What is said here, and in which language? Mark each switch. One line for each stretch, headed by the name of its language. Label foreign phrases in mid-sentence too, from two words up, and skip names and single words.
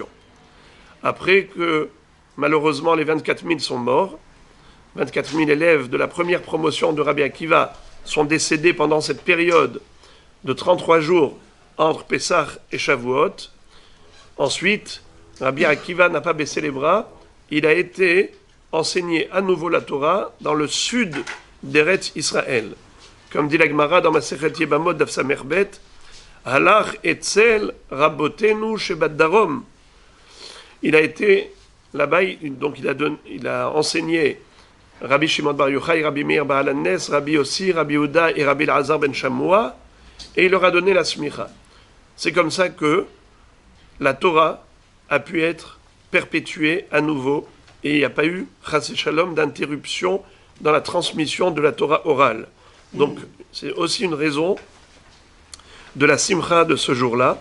French: Après que, malheureusement, les 24 000 sont morts, 24 000 élèves de la première promotion de Rabbi Akiva sont décédés pendant cette période de 33 jours entre Pessah et Shavuot. Ensuite, Rabbi Akiva n'a pas baissé les bras, il a été enseigné à nouveau la Torah dans le sud d'Eretz Israël. Comme dit la Gemara dans
Hebrew: מסכת יבמות דף סמך בית, הלך אצל רבותינו שבדרום.
French: Il a été là-bas, donc il a enseigné Rabbi Shimon Bar Yochai, Rabbi Meir Baal HaNes, Rabbi Yossi, Rabbi Yehuda et Rabbi Elazar ben Shammua, et il leur a donné la smicha. C'est comme ça que la Torah a pu être perpétuée à nouveau, et il n'y a pas eu,
Hebrew: חס ושלום,
French: d'interruption dans la transmission de la Torah orale. Donc, c'est aussi une raison de la simcha de ce jour-là.